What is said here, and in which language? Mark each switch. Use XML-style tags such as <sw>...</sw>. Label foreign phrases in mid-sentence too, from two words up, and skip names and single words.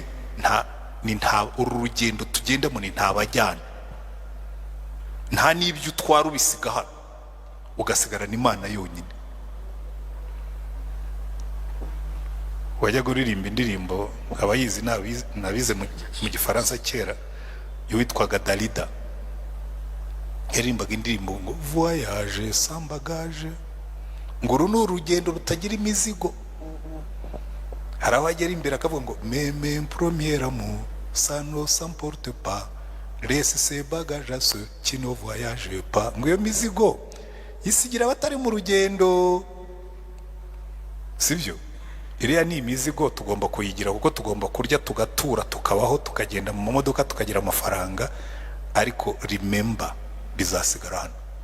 <rw>Uru rugendo tugendamo ni ntabajyana, nta n'ibyo utwara ubisiga hano, ugasigarana Imana yonyine. Wajya kuririmba indirimbo abayizi nabize mu gifaransa kera yitwaga Dalida, yarimbaga indirimbo ngo</rw> <fr>voyage sans bagage,</fr> <rw>ngo uru ni urugendo rutagira imizigo. Hari abagera imbere akavuga ngo</rw> <fr>meme premier amour ça ne s'emporte pas, laisse ses bagages à ceux qui ne voyagent pas.</fr> <rw>Ngo iyo mizigo isigira abatari mu rugendo, sibyo? Iriya ni imizigo tugomba kuyigira, kuko tugomba kurya tugatura tukabaho tukagenda mu modoka tukagira amafaranga, ariko remember bizasigara hano.</rw>